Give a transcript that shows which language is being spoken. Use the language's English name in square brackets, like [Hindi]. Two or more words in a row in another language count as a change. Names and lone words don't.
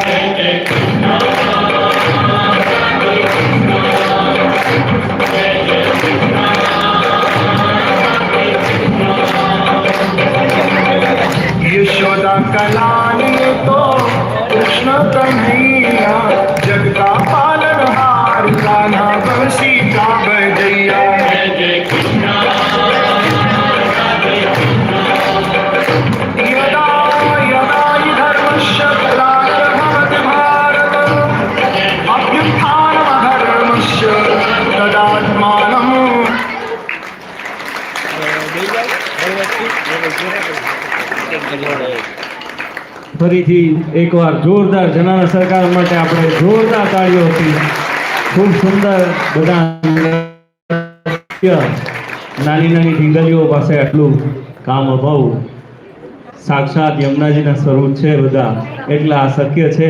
[Hindi] यशोदा का लाल ये तो कृष्ण कन्हैया, जग का पालनहार कान्हा बंसी का बजैया। [Sanskrit] यदा यदा हि धर्मस्य ग्लानिर्भवति भारत, अभ्युत्थानमधर्मस्य तदात्मानम्। [Gujarati] ફરીથી એકવાર જોરદાર જનાના સરકાર માટે આપણે જોરદાર તાળીઓથી ખૂબ સુંદર બધા નાની નાની ઢીંગલીઓ પાસે આટલું કામ અભાવું સાક્ષાત યમુનાજીના સ્વરૂપ છે બધા, એટલે આ શક્ય છે।